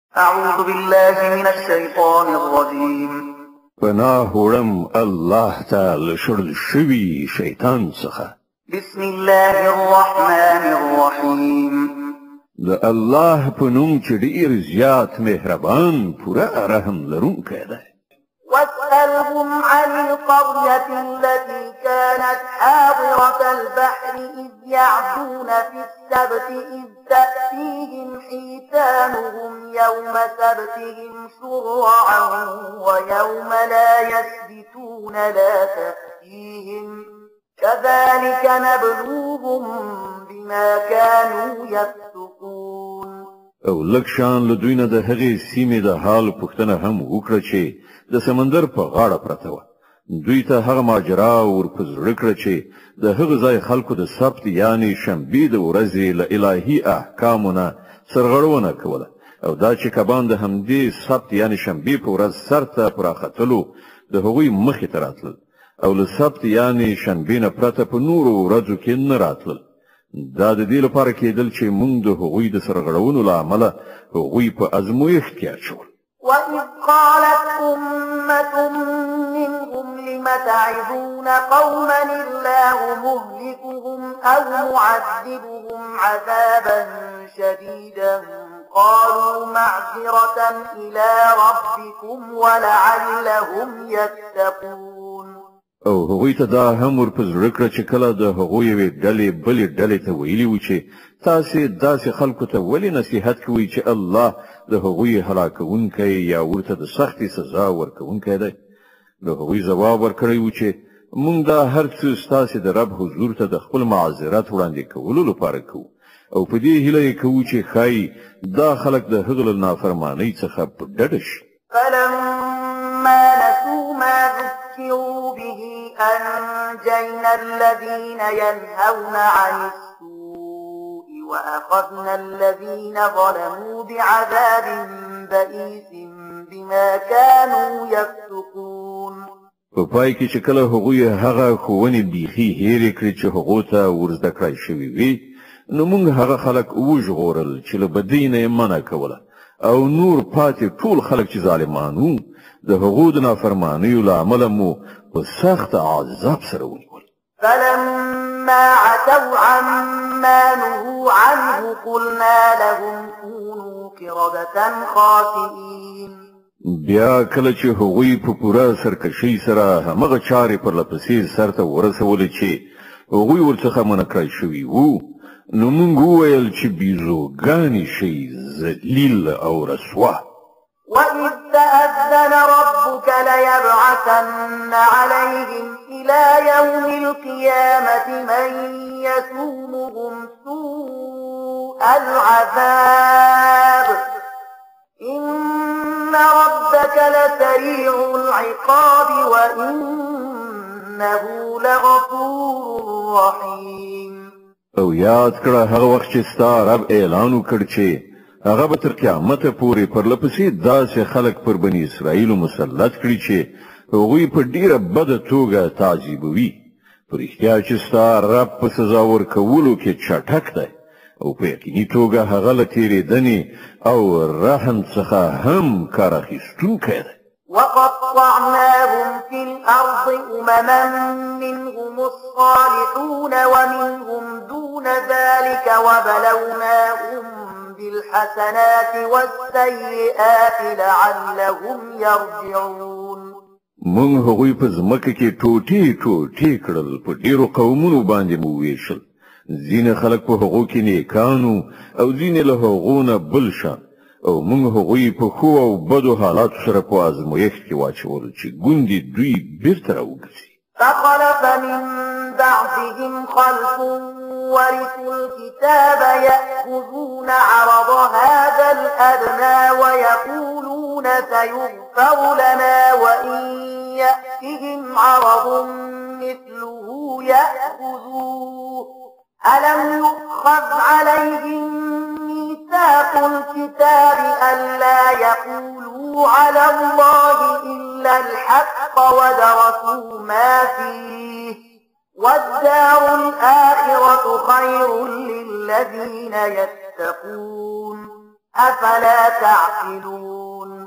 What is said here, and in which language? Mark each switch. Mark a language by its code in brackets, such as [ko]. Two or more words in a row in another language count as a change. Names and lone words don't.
[ar] أعوذ بالله من الشيطان الرجيم. [ps] پناه وړم الله تعالی شړل شوی شیطان څخه. [ar] بسم الله الرحمن الرحيم. [ps] د الله په نوم چې ډیر زیات مهربان پوره رحم لرونکی دی. [ar] واسألهم عن القرية التي كانت حاضرة البحر إذ يعدون في السبت إذ تأتيهم حيتانهم يوم سبتهم شرعا ويوم لا يسبتون لا تأتيهم كذلك نبلوهم بما كانوا يفسقون. [ps] او لکشان لدوی نه د هغې سیمې د حال پوښتنه هم وکړه چې د سمندر په غاړه پرته وه. دوی ته هغه ماجرا ور په زړه کړه چې د هغه ځای خلکو د سبت یعنی شنبې د ورځې له الهي احکامو نه سرغړونه کوله او دا چې کبان د همدې سبت یعنی شنبې په ورځ سر ته پراختلو د هغوی مخې ته راتلل او له سبت یعنی شنبې نه پرته په نورو ورځو کې نه راتلل. دا د دې لپاره کېدل چې موږ د هغوی د سرغړونو له امله هغوی په ازمویښت کې اچول. [ar] وإذ قالت أمة منهم لم تعظون قوما الله مهلكهم أو معذبهم عذابا شديدا قالوا معذرة إلى ربكم ولعلهم يتقون. [ps] او هغوی ته دا هم ور په زړه کړه چې کله د هغوی یوې ډلې بلې ډلې ته ویلي و چې تاسې داسې خلکو ته ولې نصیحت کوئ چې الله د هغوی هلاکونکی یا ورته د سختې سزا ورکوونکی دی. د هغوی ځواب ورکړی و چې موږ دا هر څه ستاسې د رب حضور ته د خپل معذرت وړاندې کولو لپاره کوو او په دې هیله یې کوو چې ښایي دا خلک د هغه له نافرمانۍ څخه په ډډه شي. [ar] فلما نسوا ما ذكروا به أنجينا الذين ينهون عن السوء وأخذنا الذين ظلموا بعذاب بئيس بما كانوا يفسقون. [ps] په پای کې چې کله هغوی هغه ښوونې بیخي هېرې کړې چې هغو ته ورزده کړای شوي وي نو موږ هغه خلک وژغورل چې له بدۍ نه یې منع کوله او نور پاتې ټول خلک چې ظالمان وو د هغو د نافرمانیو له امله مو په سخت عذاب سره ونیول. [ar] فلما عتوا عما نهوا عنه قلنا لهم كونوا قردة خاسئين. [ps] بیا کله چې هغوی په پوره سرکشۍ سره همغه چارې پر لپسې سرته ورسولې چې هغوی ورڅخه منع کړای شوي وو نو موږ وویل چې بیزوګانې شئ ذلیل او رسوا. [ar] وإذ تأذن ربك ليبعثن عليهم إلى يوم القيامة من يسومهم سوء العذاب إن ربك لسريع العقاب وإنه لغفور رحيم. [ps] او یاد کړه هغه وخت چې ستا رب اعلان وکړ چې هغه به تر قیامت پورې پر لپسې داسې خلک پر بني اسرائیلو مسلط کړي چې هغوی په ډیره بده توګه تعذیبوي. په رښتیا چې ستا رب په سزا ورکولو کې چټک دی او په یقیني توګه هغه له تېرېدنې او رحم څخه هم کار اخیستونکی دی. [ar] وقطعناهم في الأرض أمما منهم الصالحون ومنهم دون ذلك وبلوناهم بالحسنات والسيئات لعلهم يرجعون. [ps] موږ هغوی په ځمکه کې ټوټې ټوټې کړل په ډیرو قومونو باندې مو ویشل. ځینې خلک په هغو کې نیکانو او ځینې له هغو نه بل شان او موږ هغوی په ښو او بدو حالاتو سره په ازمویښت کې واچول چې ګوندې دوی بیرته راوګرځي. [ar] فخلف من بعدهم خلف ورثوا الكتاب يأخذون عرض هذا الأدنى ويقولون سيغفر لنا وإن يأتهم عرض مثله يأخذوه ألم يؤخذ عليهم ميثاق الكتاب ألا يقولوا على الله إلا الحق ودرسوا ما فيه والدار الآخرة خير للذين يتقون أفلا تعقلون